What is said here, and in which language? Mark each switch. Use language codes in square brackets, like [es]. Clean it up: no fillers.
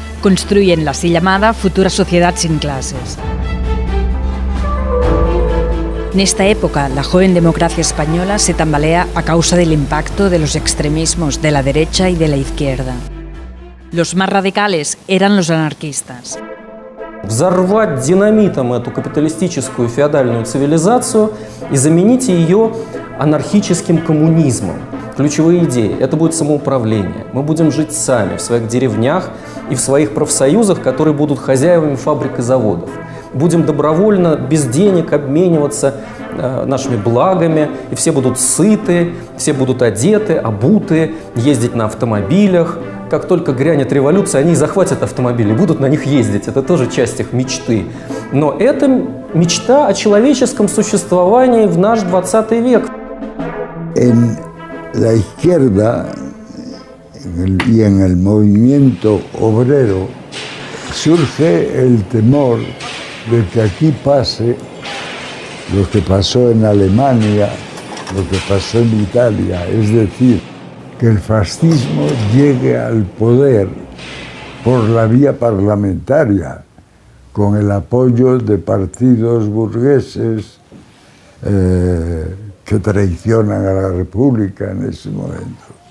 [es] construyen la así llamada futura sociedad sin clases. En esta época, la joven democracia española se tambalea a causa del impacto de los extremismos de la derecha y de la izquierda. Los más radicales eran los anarquistas. [ru] Взорвать динамитом эту капиталистическую феодальную цивилизацию и заменить ее анархическим коммунизмом. Ключевые идеи – это будет самоуправление. Мы будем жить сами в своих деревнях и в своих профсоюзах, которые будут хозяевами фабрик и заводов. Будем добровольно, без денег обмениваться нашими благами, и все будут сыты, все будут одеты, обуты, ездить на автомобилях. Как только грянет революция, они захватят автомобили, будут на них ездить. Это тоже часть их мечты. Но это мечта о человеческом существовании в наш 20 век. [es] En la izquierda y en el movimiento obrero surge el temor de que aquí pase lo que pasó en Alemania, lo que pasó en Italia, es decir, que el fascismo llegue al poder por la vía parlamentaria, con el apoyo de partidos burgueses que traicionan a la República en ese momento.